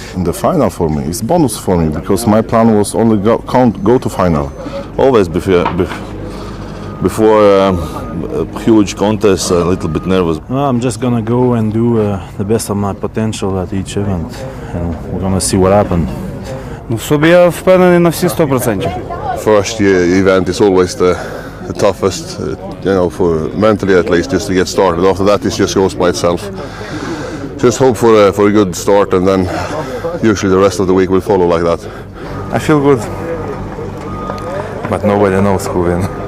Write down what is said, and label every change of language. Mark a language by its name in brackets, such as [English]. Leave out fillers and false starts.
[English] The final for me is bonus for me because my plan was only go to final. Always before a huge contest, a little bit nervous. I'm just gonna go and do the best of my potential at each event, and we're gonna see what happens. [Ukrainian] В собі я впевнений на всі 100%. [English] First event is always the toughest, you know, for mentally at least, just to get started. After that, it just goes by itself. Just hope for a good start, and then usually the rest of the week will follow like that. I feel good, but nobody knows who wins.